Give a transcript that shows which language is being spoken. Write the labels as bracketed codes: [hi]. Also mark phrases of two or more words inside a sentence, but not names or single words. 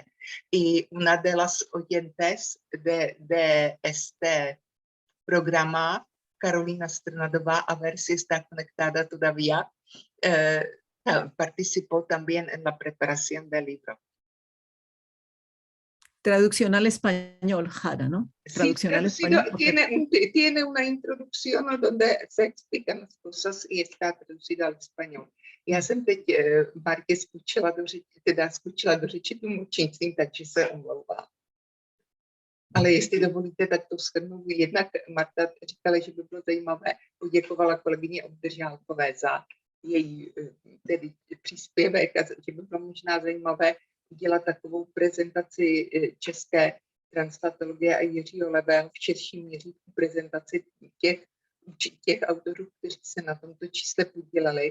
[es] Y una de las oyentes de este programa, Carolina Strnadová, a ver si está conectada todavía, participó también en la preparación del libro. Traducción al español, Jara, ¿no? Traducción al español. Tiene una introducción donde se explican las cosas y está traducida al español. [cs] Já jsem teď Martě zkoušela do řeči tlumočnictvím, takže se omlouvám. Ale jestli dovolíte, tak to shrnu. Jednak Marta říkala, že by bylo zajímavé, poděkovala kolegyni Obdržálkové za její tedy příspěvek a že by bylo možná zajímavé udělat takovou prezentaci české translatologie a Jiřího Levého v širším měřítku prezentaci těch autorů, kteří se na tomto čísle podíleli.